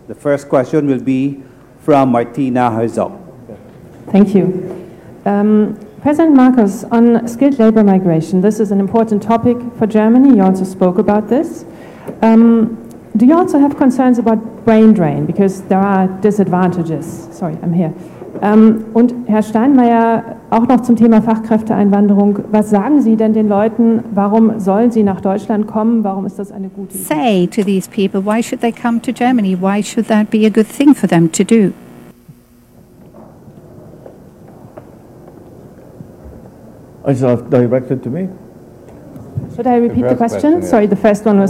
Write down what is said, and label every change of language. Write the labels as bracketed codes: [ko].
[en] The first question will be from Martina Herzog. Thank you. President Marcos, on skilled labor migration, this is an important topic for Germany. You also spoke about this. Do you also have concerns about brain drain? Because there are disadvantages. Sorry, I'm here. [de] Und Herr Steinmeier, auch noch zum Thema Fachkräfteeinwanderung. Was sagen Sie denn den Leuten? Warum sollen sie nach Deutschland kommen? Warum ist das eine gute Idee? [en] Say to these people, why should they come to Germany? Why should that be a good thing for them to do? Is that directed to me? Should I repeat the question? Yeah. Sorry, the first one was...